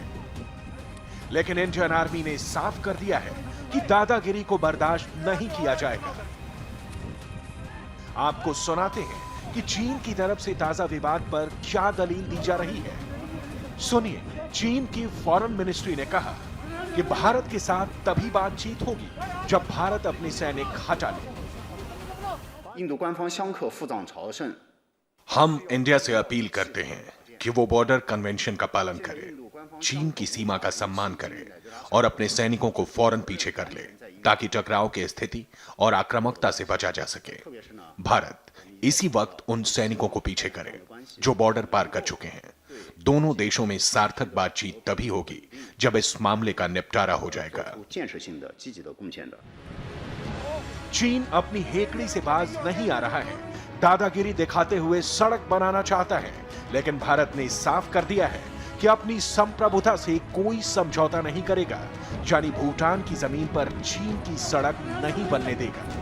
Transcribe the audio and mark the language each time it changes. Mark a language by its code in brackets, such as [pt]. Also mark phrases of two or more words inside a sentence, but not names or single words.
[hi] लेकिन [en] Indian army [hi] ने साफ कर दिया है कि दादागिरी को बर्दाश्त नहीं किया जाएगा। आपको सुनाते हैं कि चीन की तरफ से ताजा विवाद पर क्या दलील दी जा रही है। सुनिए, चीन की [en] foreign ministry [hi] ने कहा कि भारत के साथ तभी बातचीत होगी जब भारत अपने सैनिक हटा ले। [zh] 印度官方相克赴藏朝圣， [hi] हम इंडिया से अपील करते हैं कि वो [en] border convention [hi] का पालन करे, चीन की सीमा का सम्मान करे और अपने सैनिकों को फौरन पीछे कर ले ताकि टकराव की स्थिति और आक्रामकता से बचा जा सके। भारत इसी वक्त उन सैनिकों को पीछे करे जो बॉर्डर पार कर चुके हैं। दोनों देशों में सार्थक बातचीत तभी होगी जब इस मामले का निपटारा हो जाएगा। [zh] 有建设性的、积极的贡献的。 [hi] चीन अपनी हेकड़ी से बाज नहीं आ रहा है, दादागिरी दिखाते हुए सड़क बनाना चाहता है, लेकिन भारत ने साफ कर दिया है कि अपनी संप्रभुता से कोई समझौता नहीं करेगा, यानी भूटान की जमीन पर चीन की सड़क नहीं बनने देगा।